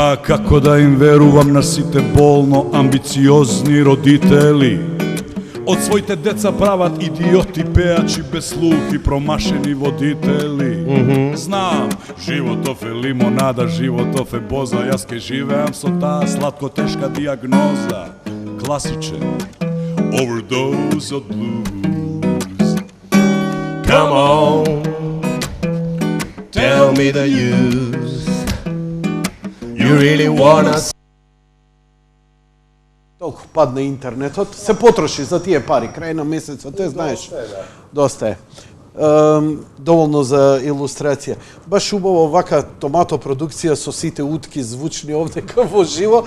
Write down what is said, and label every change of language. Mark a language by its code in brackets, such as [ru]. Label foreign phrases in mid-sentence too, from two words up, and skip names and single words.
[mk] Како да им верувам на сите болно амбициозни родители? Од своите деца прават идиоти, пеачи без слух и промашени водители. Знам, животов е лимонада, животов е боза, јас ке живеам со таа сладко-тешка диагноза. [en] Класичен overdose of blues. Come on, tell me the use. You really wanna [mk] Толку падна интернетот, се потроши за тие пари, крај на месецот, те знаеш. Доста е. Доволно за илустрација. Баш убаво вака томато продукција со сите утки звучни овдека во живо.